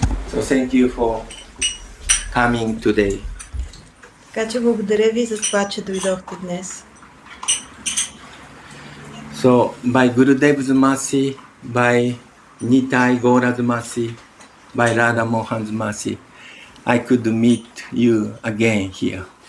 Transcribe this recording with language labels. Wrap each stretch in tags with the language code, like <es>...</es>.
<en>So thank you for coming today.</en> <bg>Така че благодаря ви за това, че дойдохте днес.</bg> <en>So by Gurudev's mercy, by Nitai Gaura's mercy, by Radha Mohan's mercy, I could meet you again here.</en>